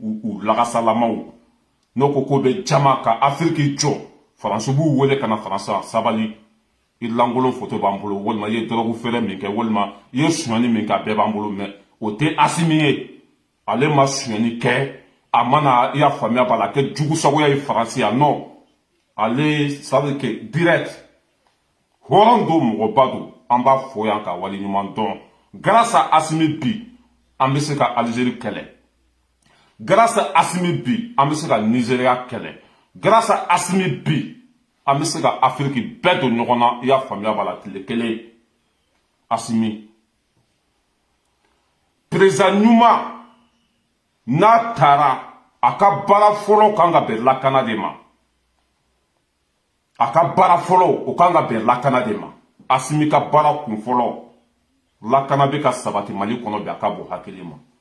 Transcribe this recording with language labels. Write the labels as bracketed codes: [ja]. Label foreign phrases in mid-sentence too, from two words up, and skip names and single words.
[bm] u lagasalamaw n'o ko ko bɛ jama ka Afrique jɔ Faransi b'u wele ka na Faransi sabali i langolon photo b'an bolo walima i ye dɔrɔgu feere min kɛ walima i ye suɲɛni min kɛ a bɛɛ b'an bolo mais o tɛ Asimi ye ale ma suɲɛni kɛ a mana i y'a faamuya b'a la kɛ jugusagoya ye Faransi yan non ale [fr] ça veut dire que direct [bm] hɔrɔn don mɔgɔba don an b'a fɔ yan ka waleɲuman dɔn [fr] grâce à [bm] Asimi bi an bɛ se ka Algérie kɛlɛ [fr] grâce à [bm] Asimi bi an bɛ se ka Nigeria kɛlɛ [fr] grâce à [bm] Asimi bi an bɛ se ka Afrique bɛɛ don ɲɔgɔn na i y'a faamuya b'a la tile kelen Asimi président ɲuman n'a taara a ka baara fɔlɔ kan ka bɛn lakana de ma a ka baara fɔlɔ o kan ka bɛn lakana de ma Asimi ka baara kun fɔlɔ lakana bɛ ka sabati Mali kɔnɔ bi a ka bon hakili ma